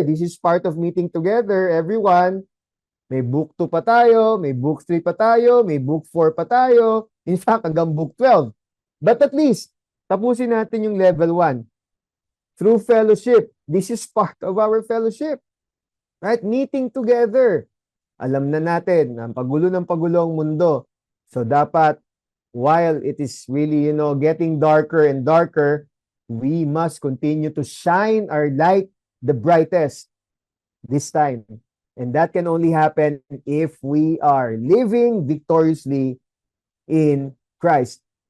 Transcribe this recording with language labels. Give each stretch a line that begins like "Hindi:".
English: This is part of meeting together, everyone.
Filipino: May book 2 pa tayo, may book 3 pa tayo, may book 4 pa tayo.
English: In fact,
Filipino: hanggang
English: book 12. But at least,
Filipino: tapusin natin yung
English: level 1. Through fellowship. This is part of our fellowship. Right? Meeting together.
Filipino: Alam na natin, ang pagulo ng pagulo ang mundo. So dapat,
English: while it is really, getting darker and darker, we must continue to shine our light the brightest this time. And that can only happen if we are living victoriously in Christ.